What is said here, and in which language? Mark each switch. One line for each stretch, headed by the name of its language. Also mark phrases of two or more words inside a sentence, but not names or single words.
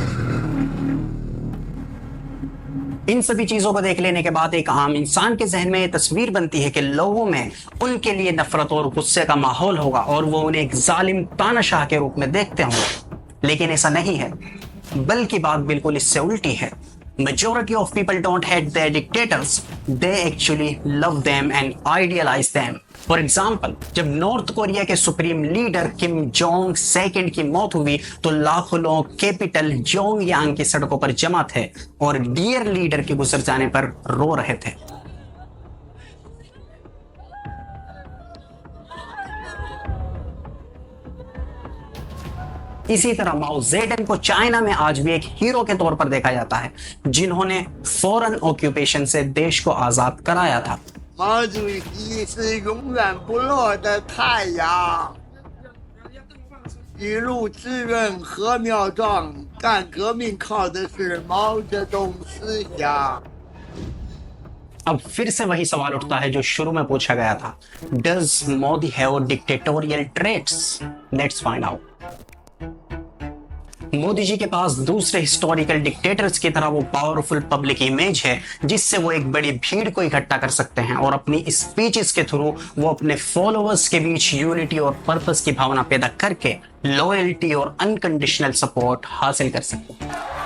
Hindi: इन सभी चीजों को देख लेने के बाद एक आम इंसान के जहन में ये तस्वीर बनती है कि लोगों में उनके लिए नफरत और गुस्से का माहौल होगा और वो उन्हें एक जालिम तानाशाह के रूप में देखते होंगे। लेकिन ऐसा नहीं है, बल्कि बात बिल्कुल इससे उल्टी है।
English: Majority of people don't hate their dictators, they actually love them and idealize them. For example,
Hindi: जब नॉर्थ कोरिया के
English: supreme leader
Hindi: किम जोंग सेकंड की मौत हुई तो लाखों लोग कैपिटल जोंगयांग की सड़कों पर जमा थे और
English: dear leader
Hindi: के गुजर जाने पर रो रहे थे। इसी तरह माओ जेडंग को चाइना में आज भी एक हीरो के तौर पर देखा जाता है, जिन्होंने
English: foreign occupation
Hindi: से देश को आजाद कराया था।
Chinese: 毛主席是永远不落的太阳，一路志愿禾苗壮，干革命靠的是毛泽东思想。
Hindi: अब फिर से वही सवाल उठता है जो शुरू में पूछा गया था,
English: does Modi have dictatorial traits? let's find out.
Hindi: मोदी जी के पास दूसरे
English: historical dictators
Hindi: की तरह वो
English: powerful public image
Hindi: है, जिससे वो एक बड़ी भीड़ को इकट्ठा कर सकते हैं और अपनी स्पीचेस के थ्रू वो अपने फॉलोअर्स के बीच यूनिटी और पर्पस की भावना पैदा करके लॉयल्टी और
English: unconditional support
Hindi: हासिल कर सकते हैं।